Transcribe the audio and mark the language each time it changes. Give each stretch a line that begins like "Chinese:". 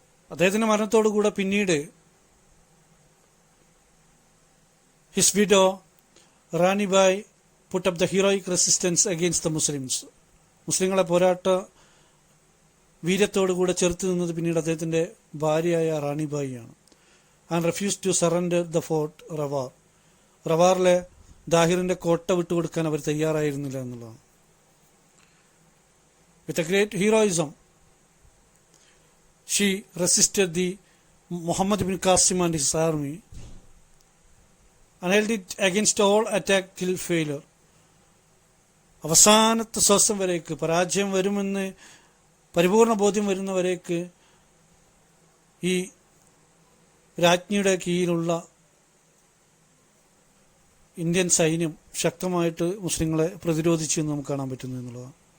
Malayalam: അദ്ദേഹത്തിന്റെ മരണത്തോടുകൂടെ പിന്നീട്
English: His widow Ranibai put up the heroic resistance against the Muslims.
Malayalam: മുസ്ലിങ്ങളെ പോരാട്ട വീര്യത്തോടുകൂടെ ചെറുത്ത് നിന്നത് പിന്നീട് അദ്ദേഹത്തിന്റെ ഭാര്യയായ റാണിബായിയാണ്.
English: And refuse to surrender the fort Rawar.
Malayalam: റവാറിലെ ദാഹിറിന്റെ കോട്ട വിട്ടുകൊടുക്കാൻ അവർ തയ്യാറായിരുന്നില്ല എന്നുള്ളതാണ്.
English: With a great heroism, she resisted the Muhammad bin Qasim and his army and held it against all attack till failure.
Malayalam: അവസാനത്തെ ശ്വാസം വരേക്ക്, പരാജയം വരുമെന്ന് പരിപൂർണ ബോധ്യം വരുന്നവരേക്ക് ഈ രാജ്ഞിയുടെ കീഴിലുള്ള ഇന്ത്യൻ സൈന്യം ശക്തമായിട്ട് മുസ്ലിങ്ങളെ പ്രതിരോധിച്ചു എന്ന് നമുക്ക് കാണാൻ പറ്റുന്നു എന്നുള്ളതാണ്.